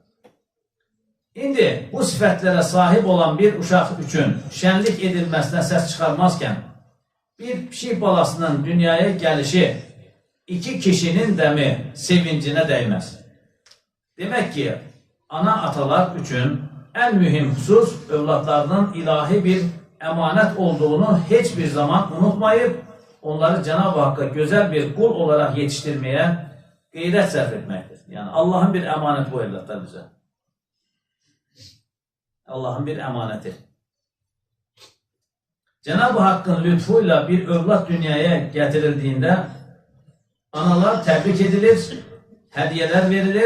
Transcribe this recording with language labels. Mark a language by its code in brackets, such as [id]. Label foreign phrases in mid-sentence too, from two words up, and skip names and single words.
[az] İndi bu sifətlərə sahib olan bir uşaq üçün şənlik edilməsinə səs çıxarmazkən, bir pişik balasının dünyaya gəlişi iki kişinin dəmi sevincinə dəyməz. Demək ki, ana-atalar üçün ən mühüm xüsus övladlarının ilahi bir əmanət olduğunu heç bir zaman unutmayıb, onları [tr] Cenab-ı Hakk'a güzel bir kul olarak yetiştirmeye gayret [az] sərf etmektir. [tr] Yani Allah'ın bir emaneti bu evlatlar bize. Allah'ın bir emaneti. Cenab-ı Hakk'ın lütfuyla bir evlat dünyaya getirildiğinde analar tebrik edilir, hediyeler verilir.